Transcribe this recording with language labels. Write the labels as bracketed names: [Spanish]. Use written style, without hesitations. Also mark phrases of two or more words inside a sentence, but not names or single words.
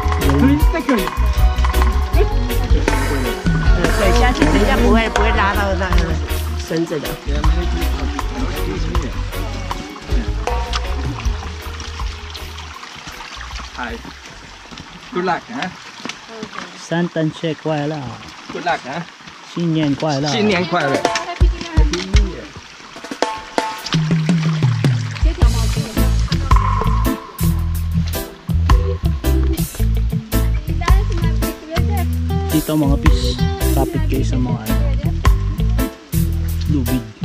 [Chinese] 对，下次人家不会拉到那个绳子的。 [English] Hi. Good luck, huh? [Chinese] 圣诞节快乐， [English] Good luck, huh? [Chinese] 新年快乐，新年快乐。 [Filipino] Dito mga pis, kapit kayo sa mga lubid.